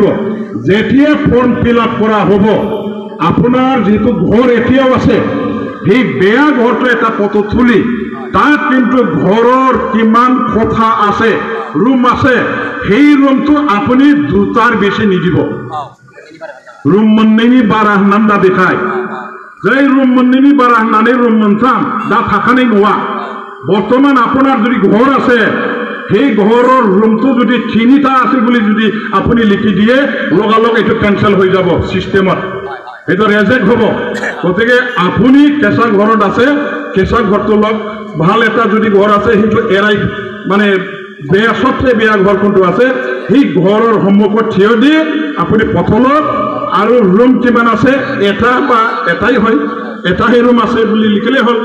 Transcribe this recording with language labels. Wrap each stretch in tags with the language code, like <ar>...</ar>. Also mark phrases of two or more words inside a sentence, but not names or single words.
<as>যেতিয়া ফৰ্ম ফিল আপ কৰা হ'ব, আপোনাৰ যিটো ঘৰ এতিয়াও আছে সেই বেয়া ঘৰটো এটা ফটো তুলি তাত কিন্তু ঘৰৰ কিমান কোঠা আছে, ৰুম আছে, সেই ৰুমটো আপুনি দুটাৰ বেছি নিদিব।</as> <brx>ৰুম मोननैनि बारा होननानै दा देखाय, जाय ৰুম मोननैनि बारा होननानै ৰুम मोनथाम दा थाखानाय नङा।</brx> <as>বৰ্তমান আপোনাৰ যদি ঘৰ আছে সেই ঘৰৰ ৰুমটো যদি 3টা আছে বুলি যদি আপুনি লিখি দিয়ে, লগালগ এইটো কেনচেল হৈ যাব চিষ্টেমত, এইটো ৰেজেক্ট হ'ব। গতিকে আপুনি কেঁচা ঘৰত আছে, কেঁচা ঘৰটো লগ ভাল এটা যদি ঘৰ আছে সেইটো এৰাই মানে বেয়া সবচেয়ে বেয়া ঘৰ কোনটো আছে সেই ঘৰৰ সন্মুখত থিয় দি আপুনি পথলত আৰু ৰুম কিমান আছে এটা বা এটাই হয়, এটাহে ৰুম আছে বুলি লিখিলে হ'ল।</as>